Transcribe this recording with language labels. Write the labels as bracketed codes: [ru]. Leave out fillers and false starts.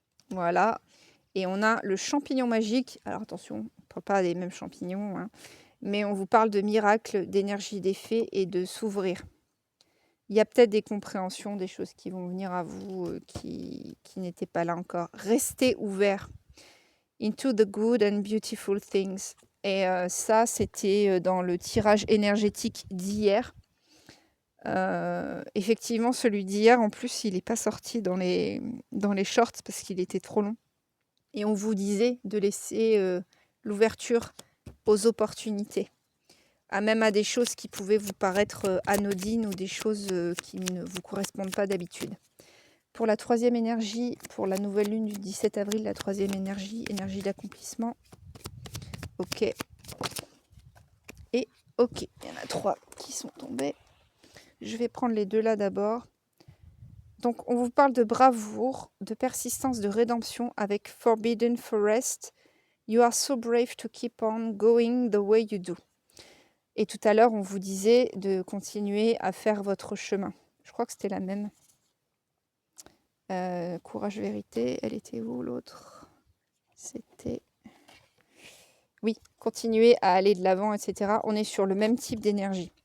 [fr] Voilà. Et on a le champignon magique. Alors, attention, on ne parle pas des mêmes champignons, hein, mais on vous parle de miracle, d'énergie d'effet et de s'ouvrir. Il y a peut-être des compréhensions, des choses qui vont venir à vous qui n'étaient pas là encore. Restez ouverts. [en] Into the good and beautiful things. [fr] Et ça, c'était dans le tirage énergétique d'hier. Effectivement, celui d'hier, en plus, il n'est pas sorti dans les shorts parce qu'il était trop long. Et on vous disait de laisser l'ouverture aux opportunités. Même à des choses qui pouvaient vous paraître anodines ou des choses qui ne vous correspondent pas d'habitude. Pour la troisième énergie, pour la nouvelle lune du 17 avril, la troisième énergie, énergie d'accomplissement. Ok. Et Ok, il y en a 3 qui sont tombés. Je vais prendre les 2 là d'abord. Donc, on vous parle de bravoure, de persistance, de rédemption avec Forbidden Forest. [en] You are so brave to keep on going the way you do. [fr] Et tout à l'heure, on vous disait de continuer à faire votre chemin. Je crois que c'était la même. Courage, vérité. Elle était où l'autre? C'était... Oui, continuer à aller de l'avant, etc. On est sur le même type d'énergie.